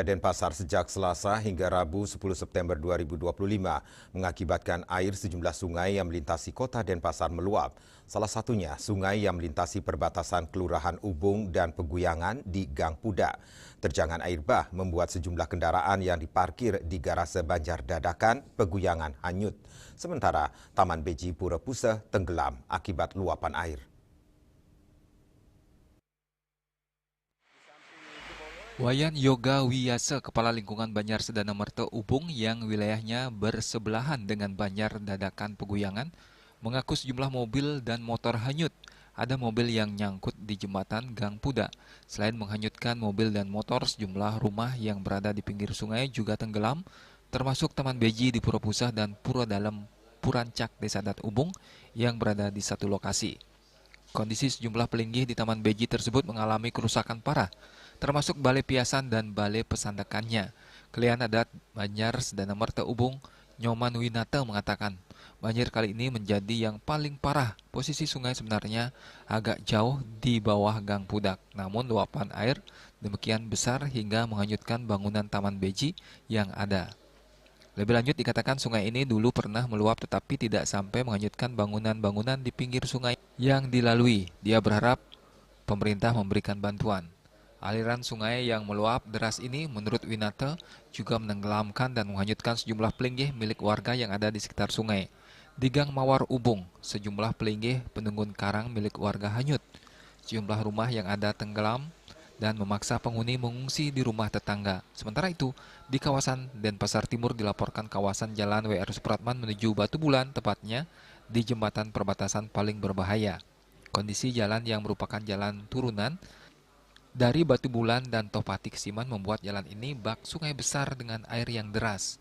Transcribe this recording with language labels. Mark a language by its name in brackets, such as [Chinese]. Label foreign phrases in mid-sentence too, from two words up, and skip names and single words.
[Indonesian] Denpasar sejak Selasa hingga Rabu 10 September 2025 mengakibatkan air sejumlah sungai yang melintasi kota Denpasar meluap. Salah satunya sungai yang melintasi perbatasan Kelurahan Ubung dan Peguyangan di Gang Pudak. Terjangan air bah membuat sejumlah kendaraan yang diparkir di garase Banjar Dadakan, Peguyangan hanyut. Sementara Taman Beji Pura Puseh tenggelam akibat luapan air. Wayan Yoga Wiyase, Kepala Lingkungan Banjar Sedana Merta Ubung yang wilayahnya bersebelahan dengan Banjar Dadakan Peguyangan, mengaku sejumlah mobil dan motor hanyut. Ada mobil yang nyangkut di jembatan Gang Pudak. Selain menghanyutkan mobil dan motor, sejumlah rumah yang berada di pinggir sungai juga tenggelam, termasuk Taman Beji di Pura Puseh dan Pura Dalam Purancak Desa Dat Ubung yang berada di satu lokasi. Kondisi sejumlah pelinggih di Taman Beji tersebut mengalami kerusakan parah, termasuk balai piasan dan balai pesandakannya. Kelian Adat Banjar Sedana Merta Ubung, Nyoman Winata mengatakan, banjir kali ini menjadi yang paling parah. Posisi sungai sebenarnya agak jauh di bawah Gang Pudak, namun luapan air demikian besar hingga menghanyutkan bangunan Taman Beji yang ada. Lebih lanjut dikatakan sungai ini dulu pernah meluap tetapi tidak sampai menghanyutkan bangunan-bangunan di pinggir sungai yang dilalui. Dia berharap pemerintah memberikan bantuan. Aliran sungai yang meluap deras ini menurut Winata juga menenggelamkan dan menghanyutkan sejumlah pelinggih milik warga yang ada di sekitar sungai. Di Gang Mawar Ubung, sejumlah pelinggih penunggun karang milik warga hanyut. Sejumlah rumah yang ada tenggelam dan memaksa penghuni mengungsi di rumah tetangga. Sementara itu, di kawasan Denpasar Timur dilaporkan kawasan Jalan W.R. Supratman menuju Batu Bulan, tepatnya di jembatan perbatasan paling berbahaya. Kondisi jalan yang merupakan jalan turunan dari Batu Bulan dan Topati Kesiman membuat jalan ini bak sungai besar dengan air yang deras.